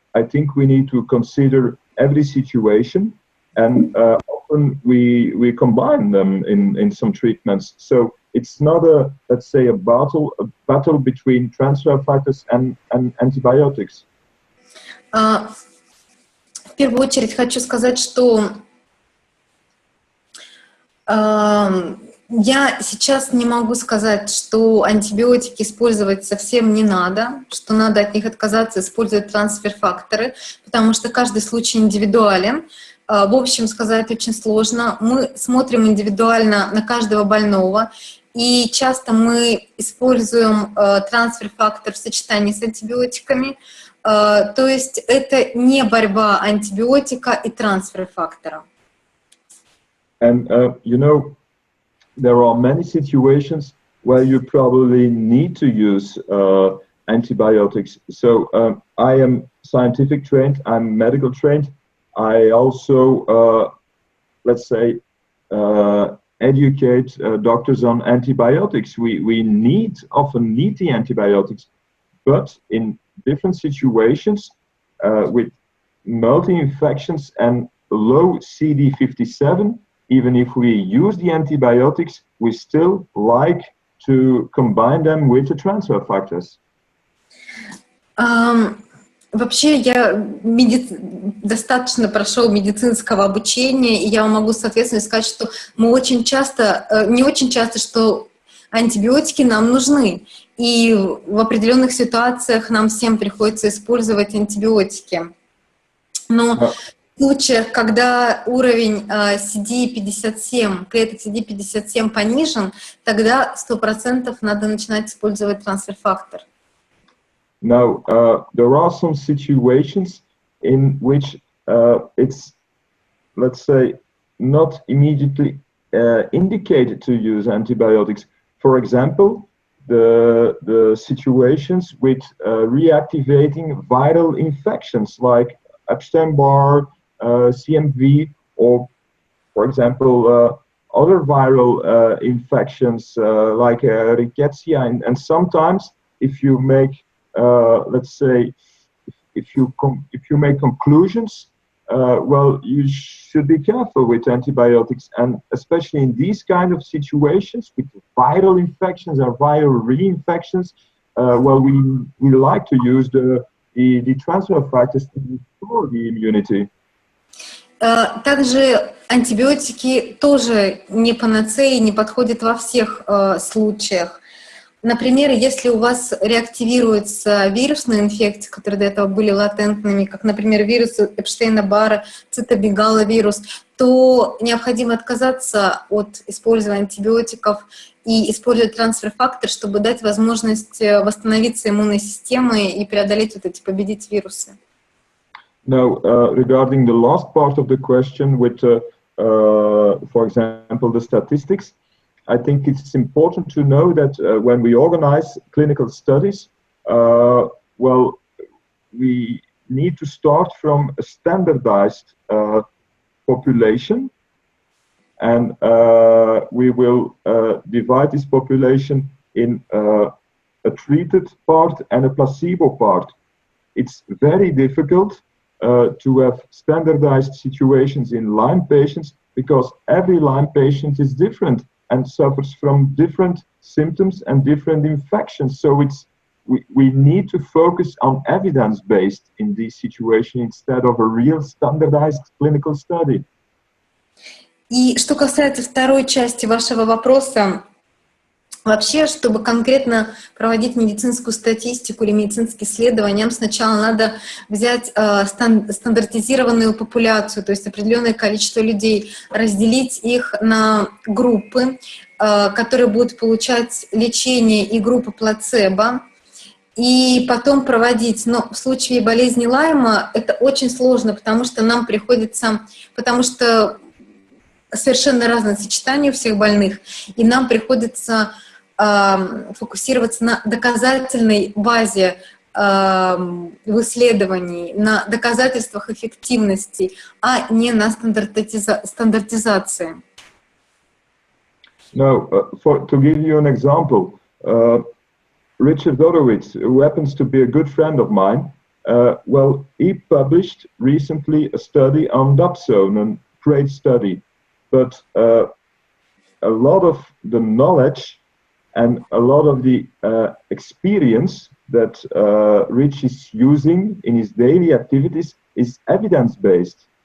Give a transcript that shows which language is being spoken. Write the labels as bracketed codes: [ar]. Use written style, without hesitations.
[en] I think we need to consider every situation, and often we combine them in some treatments. So it's not let's say a battle between transfer factors and antibiotics. [ru] В первую очередь хочу сказать, что я сейчас не могу сказать, что антибиотики использовать совсем не надо, что надо от них отказаться, использовать трансфер-факторы, потому что каждый случай индивидуален. В общем, сказать очень сложно. Мы смотрим индивидуально на каждого больного, и часто мы используем трансфер-фактор в сочетании с антибиотиками. То есть это не борьба антибиотика и трансфер-фактора. [en] And there are many situations where you probably need to use antibiotics. So I am scientific trained, I'm medical trained. I also, let's say, educate doctors on antibiotics. We often need the antibiotics, but in different situations with multi-infections and low CD57, even if we use the antibiotics, we still like to combine them with the transfer factors. [ru] Вообще я достаточно прошел медицинского обучения, и я могу, соответственно, сказать, что мы очень часто, не очень часто, что антибиотики нам нужны. И в определенных ситуациях нам всем приходится использовать антибиотики. Но в случаях, когда уровень CD57, клеток CD57 понижен, тогда 100% надо начинать использовать трансфер-фактор. [en] Now, there are some situations in which it's, let's say, not immediately indicated to use antibiotics. For example, the situations with reactivating viral infections like Epstein-Barr, CMV, or for example, other viral infections like rickettsia, and sometimes if you make, let's say, if you make conclusions, well, you should be careful with antibiotics, and especially in these kind of situations with viral infections or viral reinfections, well, we like to use the transfer factors to restore the immunity. [ru] Также антибиотики тоже не панацея, не подходят во всех случаях. Например, если у вас реактивируются вирусные инфекции, которые до этого были латентными, как, например, вирус Эпштейна-Барра, цитомегаловирус, то необходимо отказаться от использования антибиотиков и использовать трансфер-фактор, чтобы дать возможность восстановиться иммунной системе и преодолеть вот эти, победить вирусы. [en] Now, regarding the last part of the question with, for example, the statistics, I think it's important to know that when we organize clinical studies, well, we need to start from a standardized population, and we will divide this population in a treated part and a placebo part. It's very difficult to have standardized situations in Lyme patients because every Lyme patient is different and suffers from different symptoms and different infections. So we need to focus on evidence-based in this situation instead of a real standardized clinical study. [ru] И что касается второй части вашего вопроса, вообще, чтобы конкретно проводить медицинскую статистику или медицинские исследования, нам сначала надо взять стандартизированную популяцию, то есть определенное количество людей, разделить их на группы, которые будут получать лечение, и группы плацебо, и потом проводить. Но в случае болезни Лайма это очень сложно, потому что нам приходится, потому что совершенно разное сочетание у всех больных, и нам приходится фокусироваться на доказательной базе в исследовании, на доказательствах эффективности, а не на стандартизации. [en] Now, to give you an example, Richard Horowitz, who happens to be a good friend of mine, well, he published recently a study on dapsone, a great study, but a lot of the knowledge and a lot of the experience that Rich is using in his daily activities is evidence-based.